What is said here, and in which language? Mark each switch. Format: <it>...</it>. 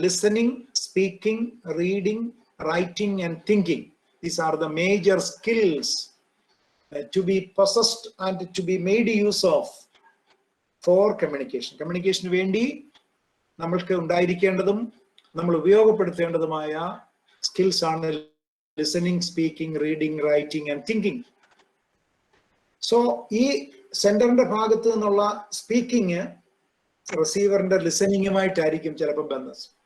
<en>Listening, speaking, reading, writing and thinking. These are the major skills to be possessed and to be made use of for communication.</en> <ml>കമ്മ്യൂണിക്കേഷന് വേണ്ടി നമ്മൾക്ക് ഉണ്ടായിരിക്കേണ്ടതും നമ്മൾ ഉപയോഗപ്പെടുത്തേണ്ടതുമായ skills ആണ് listening, speaking, reading, writing and thinking. So ഈ സെന്ററിന്റെ ഭാഗത്ത് നിന്നുള്ള speaking റിസീവറിന്റെ ലിസണിങ്ങുമായിട്ടായിരിക്കും ചിലപ്പോൾ ബന്ധം.</ml>